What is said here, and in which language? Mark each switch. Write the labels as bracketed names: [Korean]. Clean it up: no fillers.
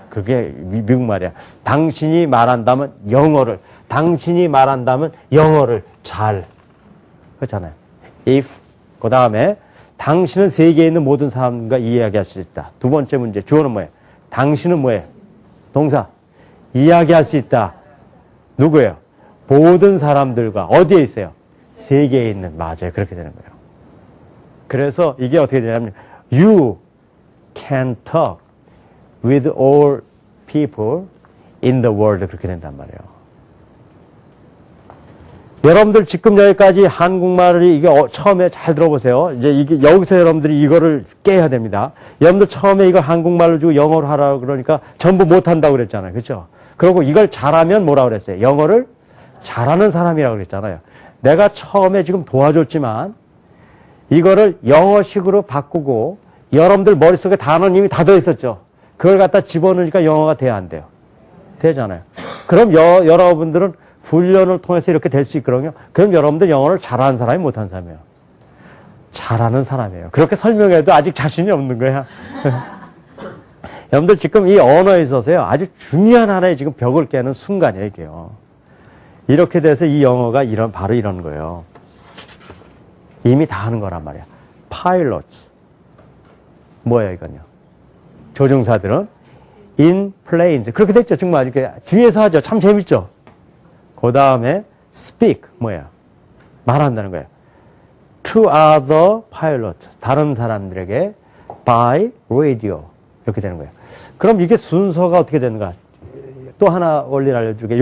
[Korean] 그게 미국 말이야. 당신이 말한다면 당신이 말한다면 영어를 잘. 그렇잖아요. if 그 다음에 당신은 세계에 있는 모든 사람과 이야기할 수 있다. 두 번째 문제 주어는 뭐예요? 당신은 뭐예요? 동사. 이야기할 수 있다. 누구예요? 모든 사람들과 어디에 있어요? 세계에 있는. 맞아요. 그렇게 되는 거예요. 그래서 이게 어떻게 되냐면 [English] You can talk with all people in the world. [Korean] 그렇게 된단 말이에요. 여러분들 지금 여기까지 한국말을 이게 처음에 잘 들어보세요. 이제 이게 여기서 여러분들이 이거를 깨야 됩니다. 여러분들 처음에 이걸 한국말로 주고 영어로 하라고 그러니까 전부 못한다고 그랬잖아요. 그렇죠? 그리고 이걸 잘하면 뭐라고 그랬어요? 영어를 잘하는 사람이라고 그랬잖아요. 내가 처음에 지금 도와줬지만 이거를 영어식으로 바꾸고 여러분들 머릿속에 단어는 이미 다 들어있었죠. 그걸 갖다 집어넣으니까 영어가 돼야 안 돼요. 되잖아요. 그럼 여러분들은 훈련을 통해서 이렇게 될 수 있거든요. 그럼 여러분들 영어를 잘하는 사람이 못하는 사람이에요. 잘하는 사람이에요. 그렇게 설명해도 아직 자신이 없는 거야. 여러분들 지금 이 언어에 있어서요. 아주 중요한 하나의 지금 벽을 깨는 순간이에요. 이게요. 이렇게 돼서 이 영어가 바로 이런 거예요. 이미 다 하는 거란 말이야. pilots. 뭐예요, 이건요? 조종사들은 [English] in planes. [Korean] 그렇게 됐죠. 정말 이렇게 뒤에서 하죠. 참 재밌죠? 그 다음에 speak. 뭐예요? 말한다는 거예요. [English] to other pilots. [Korean] 다른 사람들에게 [English] by radio. [Korean] 이렇게 되는 거예요. 그럼 이게 순서가 어떻게 되는가? 또 하나 원리를 알려줄게요.